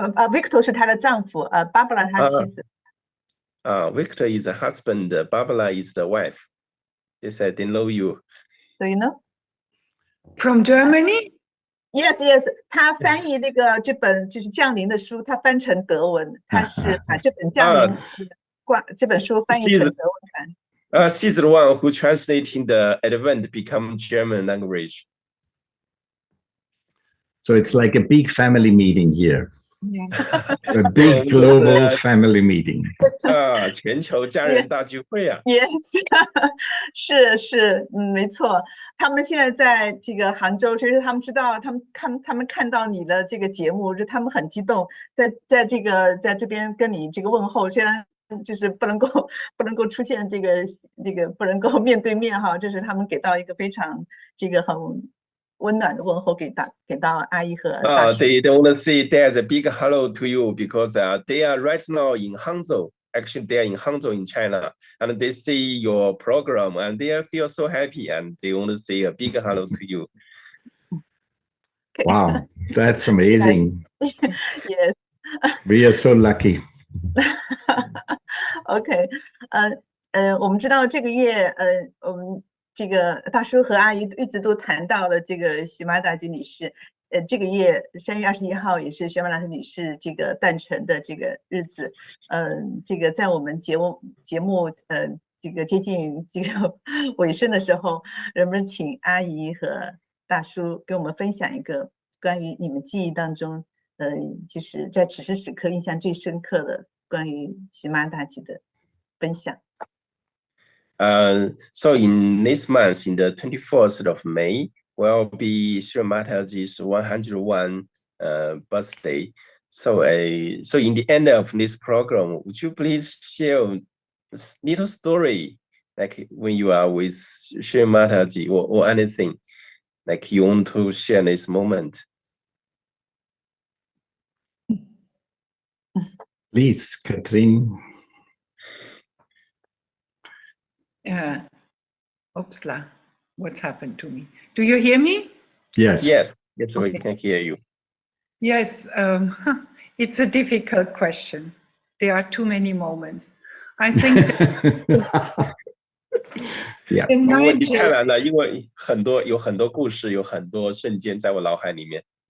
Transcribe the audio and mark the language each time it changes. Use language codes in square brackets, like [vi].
[zh] Victor 是她的丈夫，Barbara 她妻子。 [en] Victor is the husband, Barbara is the wife. They said they know you. Do you know? From Germany? [zh] Yes, 他翻译那个这本就是降临的书，他翻成德文，他是把这本降临这本书翻译成德文版。 [en] She's the one who translating the Advent become German language. So it's like a big family meeting here. Yeah. A big global family meeting. [zh] 全球家人大聚会啊。 Yes. 是，没错。他们现在在这个杭州，其实他们知道，他们看到你的这个节目，就他们很激动，在这边跟你这个问候，虽然就是不能够出现这个不能够面对面哈，就是他们给到一个非常这个很温暖的问候给到阿姨和大叔。 [en] They want to say there's a big hello to you because they are right now in Hangzhou. Actually, they are in Hangzhou in China, and they see your program and they feel so happy, and they want to say a big hello to you. Okay. Wow, that's amazing. Yes. We are so lucky. [zh] OK， 我们知道这个月，我们这个大叔和阿姨一直都谈到了这个徐玛达吉女士。这个月3月21号也是徐玛达吉女士这个诞辰的这个日子。这个在我们节目这个接近这个尾声的时候，能不能请阿姨和大叔给我们分享一个关于你们记忆当中，就是在此时此刻印象最深刻的关于徐玛达吉的分享。 [en] So in this month, in the 24th of May, will be Sri Mataji's 101 birthday. So in the end of this program, would you please share a little story, like when you are with Sri Mataji or anything, like you want to share this moment? Please, Katrin. Oopsla, what's happened to me? Do you hear me? Yes. Yes, we Okay. can hear you. Yes, it's a difficult question. There are too many moments. I think Yeah. [zh] 问题太难了，因为有很多故事，有很多瞬间在我脑海里面。